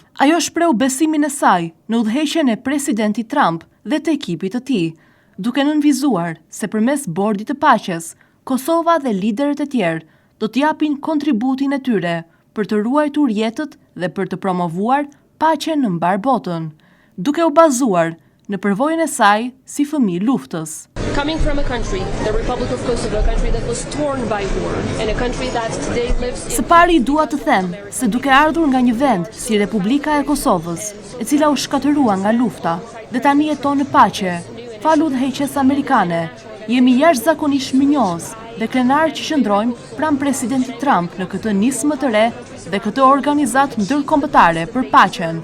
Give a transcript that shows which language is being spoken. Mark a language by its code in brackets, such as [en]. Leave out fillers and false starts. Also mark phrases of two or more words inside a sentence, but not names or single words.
[sq] Ajo shpreu besimin e saj në udhëheqjen e presidentit Trump dhe të ekipit të tij, duke nënvizuar se përmes Bordit të Paqes, Kosova dhe liderët e tjerë do të japin kontributin e tyre për të ruajtur jetët dhe për të promovuar paqen në mbar botën, duke u bazuar në përvojën e saj si fëmijë luftës. [en] Coming from a country, the Republic of Kosovo, a country that was torn by war, and a country that today lives in... [sq] Së pari dua të them se duke ardhur nga një vend si Republika e Kosovës, e cila u shkatërua nga lufta dhe tani jeton në paqe, falu udhëheqjes amerikane, jemi jashtëzakonisht mirënjohës dhe krenar që qëndrojmë pranë presidentit Trump në këtë nismë të re dhe këtë organizatë ndërkombëtare për paqen.